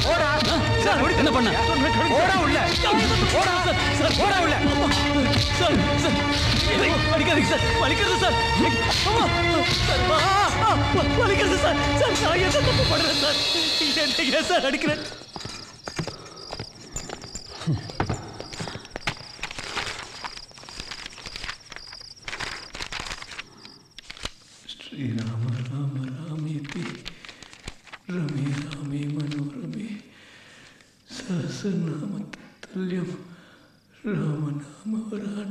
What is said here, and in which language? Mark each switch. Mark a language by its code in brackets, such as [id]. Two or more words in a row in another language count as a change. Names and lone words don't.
[ta] என்ன பண்ண? சார் வலிக்கிறது சார். வலிக்கிறது சார். நான் என்ன தப்பு பண்றேன் சார்? என்ன சார் அடிக்கிறேன்? [sa] श्रीराम राम रामेति रमे रामे मनोरमे सहस्रनाम तत्तुल्यं राम नाम